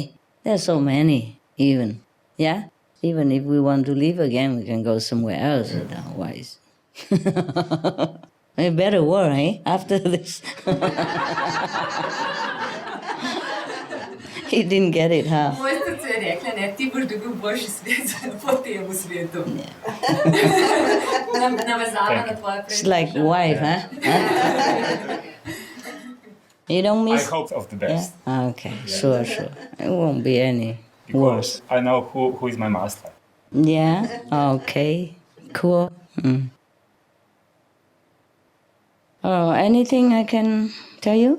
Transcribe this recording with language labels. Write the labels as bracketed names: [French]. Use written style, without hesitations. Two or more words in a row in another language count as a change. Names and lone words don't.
[English] There's so many, even. Yeah? Even if we want to live again, we can go somewhere else. Yeah. Otherwise. A better world, eh? After this. He didn't get it, huh? [Slovenian] Mojstrica je rekla, ne, ti boš dobil boljši svet po tem v svetu. Navezava na tvoje [English] It's like wife, huh? You don't I miss... hope of the best. Yeah? Okay, sure. It won't be any worse. Because I know who is my master. Yeah, okay, cool. Oh, anything I can tell you?